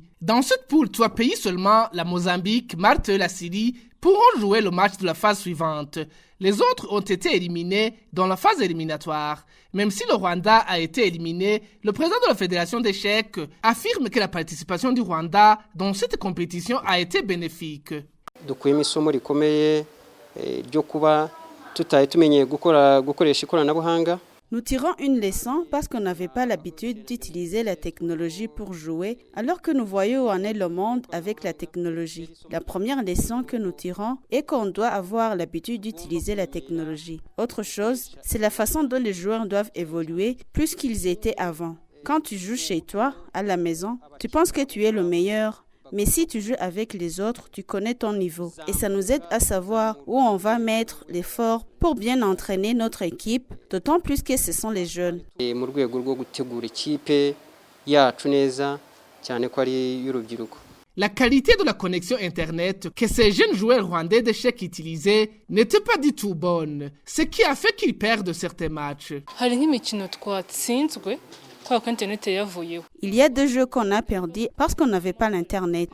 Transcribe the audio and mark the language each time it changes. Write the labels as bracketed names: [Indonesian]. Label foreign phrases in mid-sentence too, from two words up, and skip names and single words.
[French] Dans cette poule, 3 pays seulement, la Mozambique, Malte et la Syrie, pourront jouer le match de la phase suivante. Les autres ont été éliminés dans la phase éliminatoire. Même si le Rwanda a été éliminé, le président de la Fédération d'échecs affirme que la participation du Rwanda dans cette compétition a été bénéfique. [Kinyarwanda] Dukuyemo isomo rikomeye ryo kuba tutaye tumenyeye gukoresha ikoranabuhanga. [French] Nous tirons une leçon parce qu'on n'avait pas l'habitude d'utiliser la technologie pour jouer, alors que nous voyons où en est le monde avec la technologie. La première leçon que nous tirons est qu'on doit avoir l'habitude d'utiliser la technologie. Autre chose, c'est la façon dont les joueurs doivent évoluer plus qu'ils étaient avant. Quand tu joues chez toi, à la maison, tu penses que tu es le meilleur. Mais si tu joues avec les autres, tu connais ton niveau. Et ça nous aide à savoir où on va mettre l'effort pour bien entraîner notre équipe, d'autant plus que ce sont les jeunes. [Kinyarwanda] Mu rwego rwo gutegura ikipe yacu neza cyane ko ari y'urubyiruko. [French] La qualité de la connexion Internet que ces jeunes joueurs rwandais d'échecs utilisaient n'était pas du tout bonne, ce qui a fait qu'ils perdent certains matchs. Il y a 2 jeux qu'on a perdus parce qu'on n'avait pas l'Internet.